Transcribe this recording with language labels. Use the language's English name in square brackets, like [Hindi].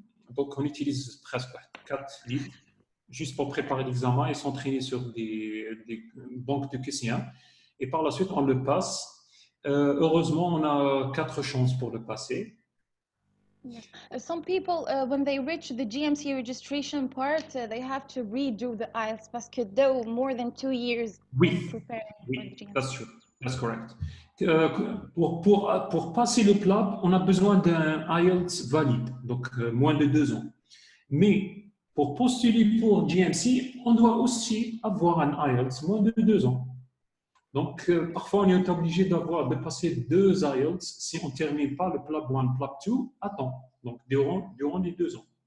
[French] Donc, on utilise presque 4 livres juste pour préparer l'examen et s'entraîner sur des banques de questions. Et par la suite, on le passe. Heureusement, on a 4 chances pour le passer. [English] Yes. Some people, when they reach the GMC registration part, they have to redo the IELTS [French] parce que [English] though more than 2 years preparing for the GMC. That's true. That's correct. [French] Pour passer le PLAB, on a besoin d'un IELTS valide, donc moins de 2 ans. Mais pour postuler pour GMC, on doit aussi avoir un IELTS moins de 2 ans. Donc, parfois, on est obligé de passer 2 IELTS si on ne termine pas le PLAB 1, PLAB 2 à temps, donc durant les 2 ans.